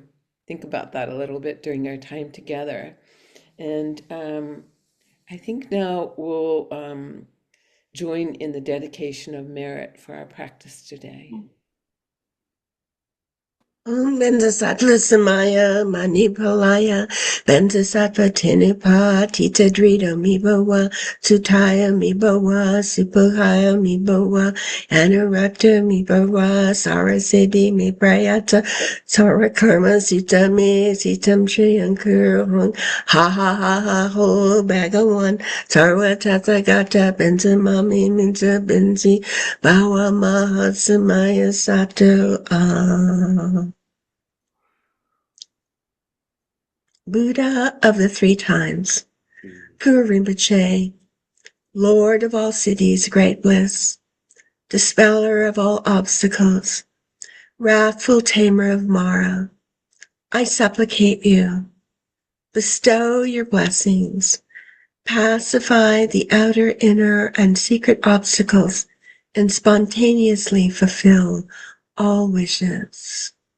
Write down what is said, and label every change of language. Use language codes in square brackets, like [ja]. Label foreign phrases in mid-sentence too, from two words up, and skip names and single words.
[en] Think about that a little bit during our time together. And I think now we'll join in the dedication of merit for our practice today. [sa] Om Bendasattva Samaya Manipalaya Bendasattva Tenipa Tita Drita Mibawa Sutaya Mibawa Supahaya Mibawa Anurakta Mibawa Sarasedi Miprayata Sarakarma Sitame Sitam Triyankurahun Ha Ha Ha Ha Ho Bhagawan Sarva Tathagata Benzamami Minza Benzi Bawa Maha Samaya Sato [en] Buddha of the Three Times, Pura Rinpoche, Lord of all cities, great bliss, dispeller of all obstacles, wrathful tamer of Mara, I supplicate you, bestow your blessings, pacify the outer, inner, and secret obstacles, and spontaneously fulfill all wishes.